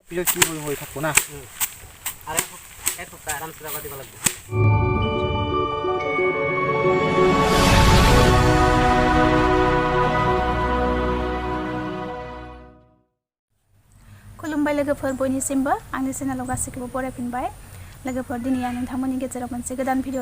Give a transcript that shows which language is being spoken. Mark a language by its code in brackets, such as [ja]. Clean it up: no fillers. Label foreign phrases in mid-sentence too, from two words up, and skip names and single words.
[as] পিছত কি হৈ থাকো না আৰু এক সপ্তাহ আৰামছে যাব দিব লাগিব [brx] खुलुमबाय लोगोफोर बयनिसिमबो आंनि चेनेलाव गासैखौबो बरायफिनबाय लोगोफोर दिनै आं नोंथांमोननि गेजेराव मोनसे गोदान भिडिअ